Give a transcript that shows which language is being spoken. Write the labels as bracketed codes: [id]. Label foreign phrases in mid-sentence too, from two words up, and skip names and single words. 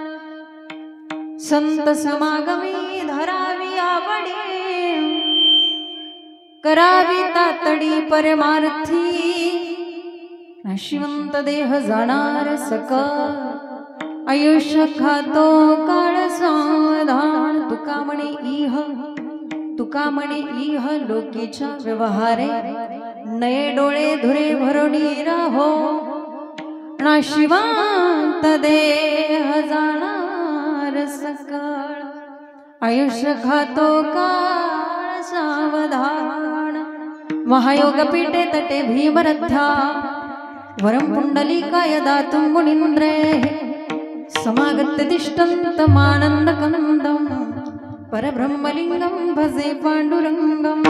[mr] संत समागमी धरावी आवडी करावी तातडी परमार्थी नशिवंत देह जाणार सकळ आयुष्य खातो काळ सावधान तुका म्हणे तुकामणी इह लोकीच्या व्यवहारे नये डोळे धुरे भरुणी राहो नाशिवांत देह जाणार सकळ आयुष्य खातो काळ सावधान [sa] महायोग पीठे तटे भीमरथा वरम पुंडलिकाय दातुं मुनींद्रे समागत्य तिष्ठन्तमानन्द कंदम परब्रह्मलिंगम भजे पांडुरंगम